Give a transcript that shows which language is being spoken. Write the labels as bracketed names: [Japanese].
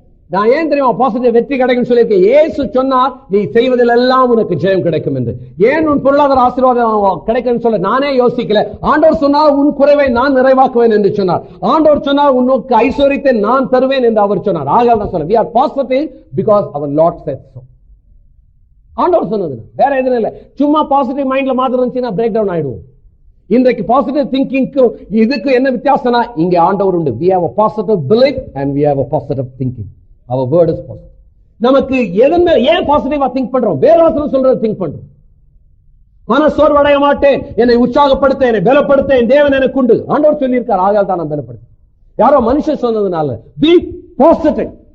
[Tamil] நான் ஏன் தெரியுமா பாசிட்டிவ் வெற்றி கிடைக்கும் சொல்லியிருக்கேன்? இயேசு சொன்னார், நீ செய்வதில் எல்லாம் உனக்கு ஜெயம் கிடைக்கும் என்று. ஏன் உன் பொருளாதார ஆசீர்வாதம் கிடைக்கும் சொல்ல நானே யோசிக்கல. ஆண்டவர் சொன்னார், உன் குறைவை நான் நிறைவாக்குவேன் என்று சொன்னார். ஆண்டவர் சொன்னார், உனக்கு ஐஸ்வரியத்தை நான் தருவேன் என்று அவர் சொன்னார். ஆக தான் சொல்ல, [English] we are positive because our Lord said so. [Tamil] ஆண்டவர் சொன்னது, வேற எதுவும் இல்லை. சும்மா பாசிட்டிவ் மைண்ட்ல மாத்திரம் இருந்துச்சுன்னா பிரேக் டவுன் ஆயிடுவோம். இன்றைக்கு பாசிட்டிவ் திங்கிங்க்கு இதுக்கு என்ன வித்தியாசம்னா, இங்க ஆண்டவர் உண்டு. [English] We have a positive belief and we have a positive thinking. Our word is positive. [Tamil] நமக்கு எதன் மேல ஏன் பாசிட்டிவா திங்க் பண்றோம்? வேதவசனம் சொல்றது திங்க் பண்றோம். மனசோர்வு அடைய மாட்டேன், என்னை உற்சாகப்படுத்த, என்னை பலப்படுத்த என் தேவன் எனக்கு உண்டு. ஆண்டவர் சொல்லி இருக்கார், ஆகால் தான் நான் பலப்படுத்த. யாரோ மனுஷன் சொன்னதுனால. [English] Be positive.